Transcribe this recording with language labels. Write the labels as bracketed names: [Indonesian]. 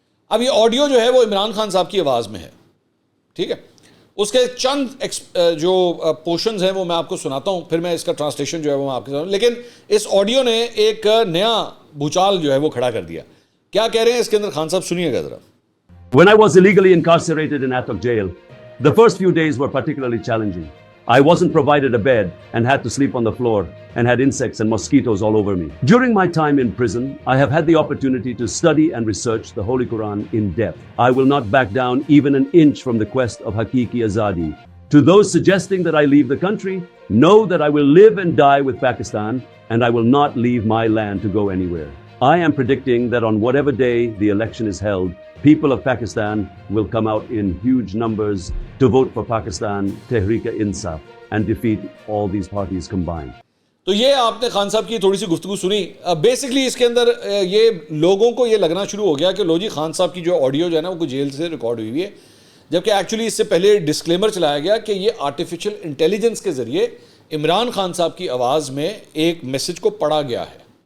[Urdu] اب یہ آڈیو جو ہے وہ عمران خان صاحب کی آواز میں ہے, ٹھیک ہے, اس کے چند جو پورشنز ہیں وہ میں آپ کو سناتا ہوں, پھر میں اس کا ٹرانسلیشن جو ہے وہ میں آپ کے ساتھ, لیکن اس آڈیو نے ایک نیا بھوچال جو ہے وہ کھڑا کر دیا. کیا کہہ رہے ہیں اس کے اندر, خان صاحب سنیے گا ذرا. [English] When I was illegally incarcerated in Atok jail, the first few days were particularly challenging. I wasn't provided a bed and had to sleep on the floor and had insects and mosquitoes all over me. During my time in prison, I have had the opportunity to study and research the Holy Quran in depth. I will not back down even an inch from the quest of Hakiki Azadi. To those suggesting that I leave the country, know that I will live and die with Pakistan, and I will not leave my land to go anywhere. I am predicting that on whatever day the election is held, people of Pakistan will come out in huge numbers to vote for Pakistan Tehreek-e-Insaf and defeat all these parties combined. [Urdu] تو یہ آپ نے خان صاحب کی تھوڑی سی گفتگو سنی. Basically اس کے اندر یہ لوگوں کو یہ لگنا شروع ہو گیا کہ لو جی خان صاحب کی جو آڈیو جو ہے نا وہ جیل سے ریکارڈ ہوئی ہے, جبکہ ایکچولی اس سے پہلے ڈسکلیمر چلایا گیا کہ یہ آرٹیفیشل انٹیلیجنس کے ذریعے عمران خان صاحب کی آواز میں ایک میسج کو پڑھا گیا ہے.